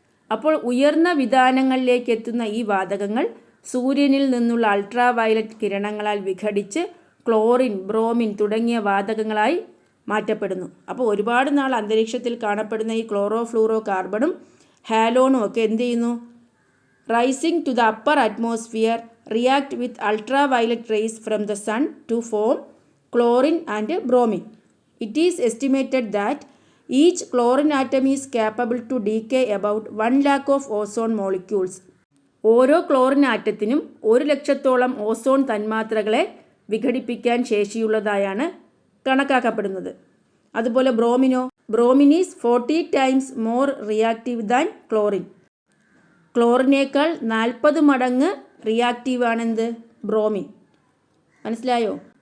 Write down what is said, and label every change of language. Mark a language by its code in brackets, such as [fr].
[ml] അപ്പോൾ ഉയർന്ന വിതാനങ്ങളിലേക്ക് എത്തുന്ന ഈ വാതകങ്ങൾ സൂര്യനിൽ നിന്നുള്ള അൾട്രാ വയലറ്റ് കിരണങ്ങളാൽ വിഘടിച്ച് ക്ലോറിൻ, ബ്രോമിൻ തുടങ്ങിയ വാതകങ്ങളായി മാറ്റപ്പെടുന്നു. അപ്പോൾ ഒരുപാട് നാൾ അന്തരീക്ഷത്തിൽ കാണപ്പെടുന്ന ഈ ക്ലോറോ ഫ്ലൂറോ കാർബണും ഹാലോണും ഒക്കെ എന്ത് ചെയ്യുന്നു? [en] Rising to the upper atmosphere react with ultraviolet rays from the sun to form chlorine and bromine. It is estimated that each chlorine atom is capable to decay about 1 lakh of ozone molecules. [ml] ഓരോ chlorine ആറ്റത്തിനും 1,00,000 ozone തന്മാത്രകളെ വിഘടിപ്പിക്കാൻ ശേഷിയുള്ളതായാണ് കണക്കാക്കപ്പെടുന്നത്. അതുപോലെ [en] Bromine is 40 times more reactive than chlorine. [ml] ക്ലോറിനേക്കാൾ 40 മടങ്ങ് reactive ആണെന്ത്? Bromine. മനസ്സിലായോ?